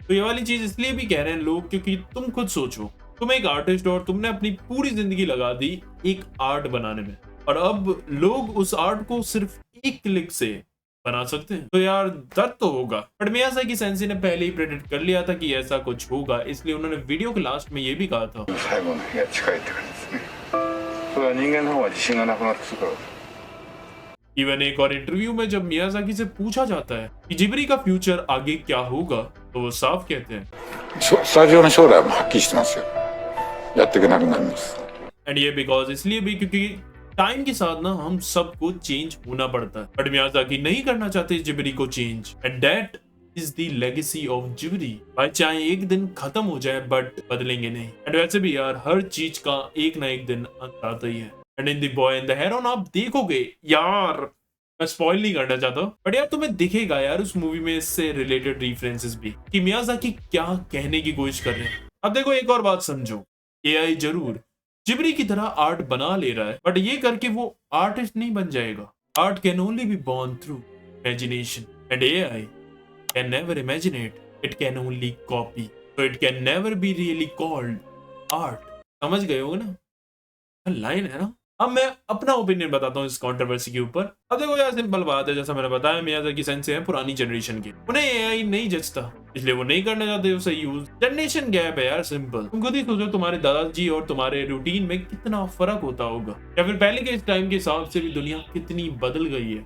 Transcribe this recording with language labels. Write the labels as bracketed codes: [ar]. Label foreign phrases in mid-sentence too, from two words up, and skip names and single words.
[hi] तो ये वाली चीज इसलिए भी कह रहे हैं लोग क्योंकि तुम खुद सोचो, तुम एक आर्टिस्ट और तुमने अपनी पूरी जिंदगी लगा दी एक आर्ट बनाने में और अब लोग उस आर्ट को सिर्फ एक क्लिक से बना सकते हैं। तो यार दर्द तो होगा। बट मियाज़ाकी सेंसेई ने पहले ही प्रेडिक्ट कर लिया था कि ऐसा कुछ होगा, इसलिए उन्होंने वीडियो के लास्ट में ये भी कहा था [ja] 最後の日が近いって感じですね。それは人間の方が自信がなくなってくるから。 [hi] इवन एक और इंटरव्यू में जब मियाज़ाकी से पूछा जाता है कि जिब्री का फ्यूचर आगे क्या होगा तो वो साफ कहते हैं [ja] スタジオの将来はもうはっきりしてますよ。やっていけなくなります。 [hi] एंड ये बिकॉज इसलिए भी क्योंकि टाइम के साथ ना हम सबको चेंज होना पड़ता है। बट मियाज़ाकी नहीं करना चाहते जिब्री को चेंज [en] and that is the legacy of Ghibli. [hi] भाई चाहे एक दिन खत्म हो जाए बट बदलेंगे नहीं। एंड वैसे भी यार हर चीज का एक ना एक दिन अंत आता ही है। [en] and in The Boy and the Heron [hi] आप देखोगे यार, मैं स्पॉइल नहीं करना चाहता बट यार तुम्हें दिखेगा यार उस मूवी में इससे [en] related references [hi] भी कि मियाज़ाकी क्या कहने की कोशिश कर रहे हैं। अब देखो एक और बात समझो, एआई जरूर जिब्री की तरह आर्ट बना ले रहा है बट ये करके वो आर्टिस्ट नहीं बन जाएगा। [en] art can only be born through imagination and AI can never imagine it, it can only copy, so it can never be really called art। [hi] समझ गए होगे ना, लाइन है ना। अब मैं अपना ओपिनियन बताता हूँ इस कंट्रोवर्सी के ऊपर। अब देखो यार सिंपल बात है, जैसा मैंने बताया मियाज़ाकी सेंसेई है पुरानी जनरेशन के, उन्हें एआई नहीं जचता इसलिए वो नहीं करना चाहते उसे यूज। [en] generation gap [hi] है यार सिंपल। तुम खुद ही सोचो तुम्हारे दादाजी और तुम्हारे रूटीन में कितना फर्क होता होगा, या फिर पहले के इस टाइम के हिसाब से भी दुनिया कितनी बदल गई है।